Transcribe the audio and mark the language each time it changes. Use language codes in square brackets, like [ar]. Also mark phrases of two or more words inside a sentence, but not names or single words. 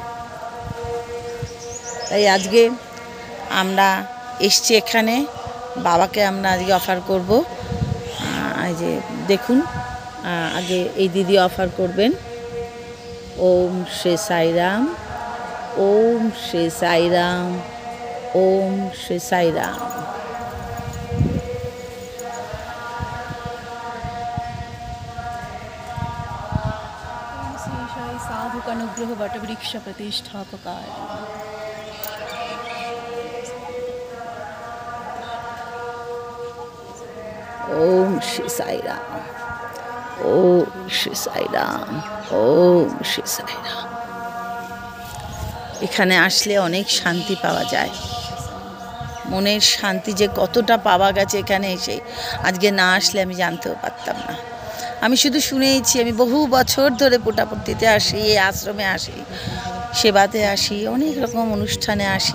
[bn] তাই আজকে আমরা এসছি এখানে, বাবাকে আমরা আজকে অফার করব। এই যে দেখুন, আগে এই দিদি অফার করবেন। [sa] ওম শ্রী সাইরাম, ওম শ্রী সাইরাম, ওম শ্রী সাইরাম। साधुक अनुग्रह वटवृक्ष प्रतिष्ठापकाय। ओम श्री साईराम, ओम श्री साईराम, ओम श्री साईराम। [bn] এখানে আসলে অনেক শান্তি পাওয়া যায়। মনের শান্তি যে কতটা পাওয়া গেছে এখানে এসে, আজকে না আসলে আমি জানতেও পারতাম না। আমি শুধু শুনেইছি। আমি বহু বছর ধরে পুটাপট্টিতে আসি, এই আশ্রমে আসি, সেবাতে আসি, অনেক রকম অনুষ্ঠানে আসি।